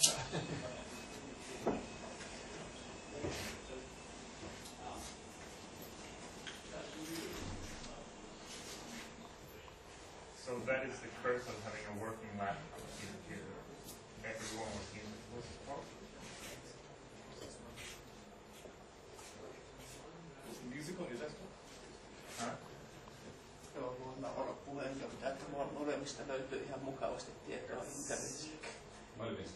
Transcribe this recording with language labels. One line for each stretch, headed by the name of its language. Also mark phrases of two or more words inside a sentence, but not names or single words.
English: So that is the curse of having a working laptop here. Everyone was using this. Music on your desktop? Huh?
Finnish: Joo, voin olla puheenjohtaja, että molemmista löytyy ihan mukavasti tietoa internetissä. Molemmista.